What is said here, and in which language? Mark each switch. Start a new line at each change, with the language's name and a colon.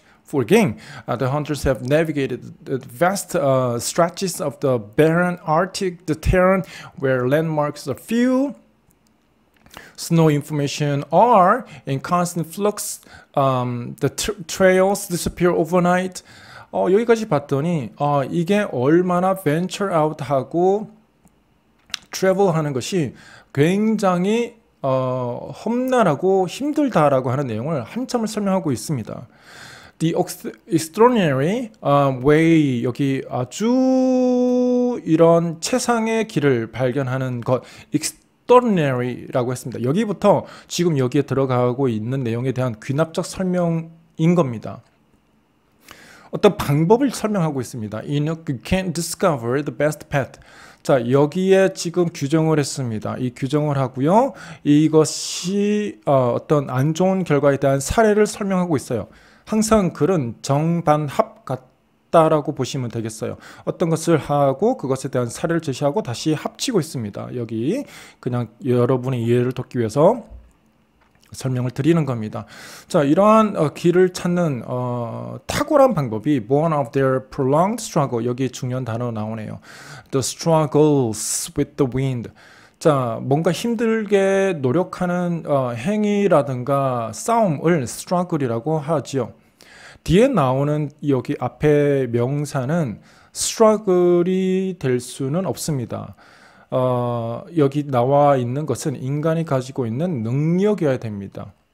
English: The hunters have navigated the vast stretches of the barren Arctic terrain where landmarks are few. Snow information are in constant flux. The trails disappear overnight.
Korean: 여기까지 봤더니 이게 얼마나
English: venture out
Korean: 하고 travel 하는 것이 굉장히 험난하고 힘들다라고 하는 내용을 한참을 설명하고 있습니다.
English: The extraordinary way,
Korean: 여기 아주 이런 최상의 길을 발견하는 것, extraordinary라고 했습니다. 여기부터 지금 여기에 들어가고 있는 내용에 대한 귀납적 설명인 겁니다. 어떤 방법을 설명하고 있습니다.
English: You can discover the best path.
Korean: 자, 여기에 지금 규정을 했습니다. 이 규정을 하고요. 이것이 어떤 안 좋은 결과에 대한 사례를 설명하고 있어요. 항상 글은 정반합 같다라고 보시면 되겠어요. 어떤 것을 하고 그것에 대한 사례를 제시하고 다시 합치고 있습니다. 여기 그냥 여러분의 이해를 돕기 위해서 설명을 드리는 겁니다. 자, 이러한 길을 찾는 탁월한 방법이
English: one of their prolonged struggle,
Korean: 여기 중요한 단어 나오네요.
English: The struggles with the wind.
Korean: 자, 뭔가 힘들게 노력하는 행위라든가 싸움을 struggle이라고 하지요. 뒤에 나오는 여기 앞에 명사는 struggle이 될 수는 없습니다. 여기 나와 있는 것은 인간이 가지고 있는 능력이어야 됩니다.